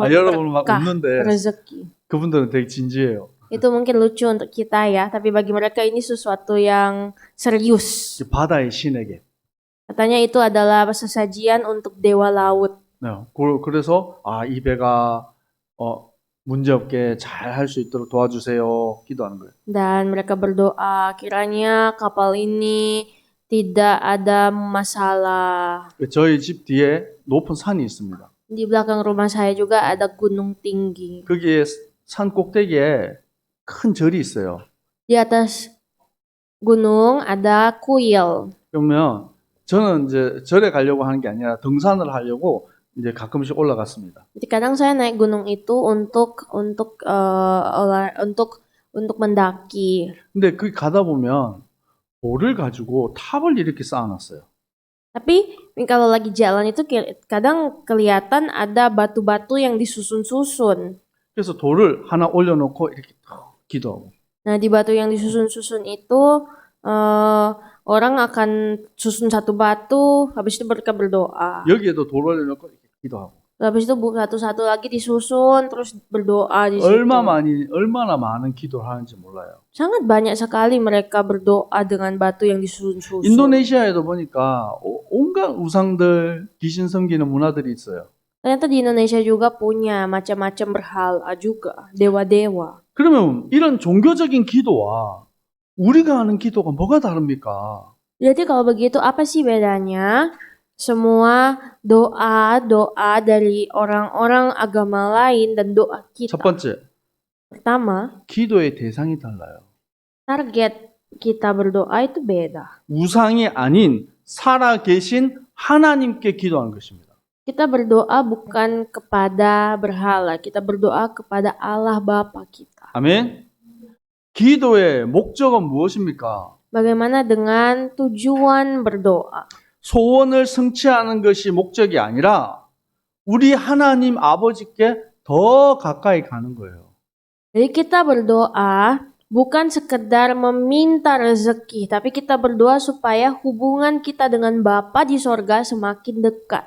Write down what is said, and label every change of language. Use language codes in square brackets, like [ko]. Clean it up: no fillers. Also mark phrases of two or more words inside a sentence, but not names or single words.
[ko] 여러분 막 berkah, 웃는데 rezeki. 그분들은 되게 진지해요. [id] Itu mungkin lucu untuk kita ya, tapi bagi mereka ini sesuatu yang serius. [ko] 바다의 신에게. [id] Katanya itu adalah sesajian untuk dewa laut. [ko] 그래서 이 배가 문제없게 잘 할 수 있도록 도와주세요. 기도하는 거예요. [id] Dan mereka berdoa kiranya kapal ini tidak ada masalah. [ko] 저희 집 뒤에 높은 산이 있습니다. [id] Di belakang rumah saya juga ada gunung tinggi. [ko] 거기에 산 꼭대기에 큰 절이 있어요. [id] Di atas gunung ada kuil. [ko] 그러면 저는 이제 절에 가려고 하는 게 아니라 등산을 하려고 이제 가끔씩 올라갔습니다. [id] Jadi kadang saya naik gunung itu untuk mendaki. [ko] 근데 거기 가다 보면 돌을 가지고 탑을 이렇게 쌓아놨어요. [id] Tapi kalau lagi jalan itu kadang kelihatan ada batu-batu yang disusun-susun. [ko] 그래서 돌을 하나 올려놓고 이렇게 탁 기도하고. [id] Nah, di batu yang disusun-susun itu orang akan susun satu batu, habis itu mereka berdoa. [ko] 여기에도 돌 올려놓고 이렇게 기도하고. [id] Habis itu satu-satu lagi disusun, terus berdoa di situ. [ko] 얼마나 많은 기도를 하는지 몰라요. [id] Sangat banyak sekali mereka berdoa dengan batu yang disusun-susun. [ko] 인도네시아에도 보니까 온갖 우상들, 귀신 섬기는 문화들이 있어요. [id] Ternyata di Indonesia juga punya macam-macam berhala juga, dewa-dewa. [ko] 그러면 이런 종교적인 기도와 우리가 하는 기도가 뭐가 다릅니까? [id] Jadi kalau begitu apa sih bedanya? Semua doa dari orang-orang agama lain dan doa kita. [ko] 첫 번째, [id] Pertama, [ko] 기도의 대상이 달라요. [id] target kita berdoa itu beda. [ko] 우상이 아닌 살아계신 하나님께 기도하는 것입니다. [id] Kita berdoa bukan kepada berhala, kita berdoa kepada Allah Bapa kita. [ko] 아멘. 기도의 목적은 무엇입니까? [id] Bagaimana dengan tujuan berdoa? [ko] 소원을 성취하는 것이 목적이 아니라 우리 하나님 아버지께 더 가까이 가는 거예요. [id] Jadi kita berdoa bukan sekedar meminta rezeki, tapi kita berdoa supaya hubungan kita dengan Bapa di sorga semakin dekat.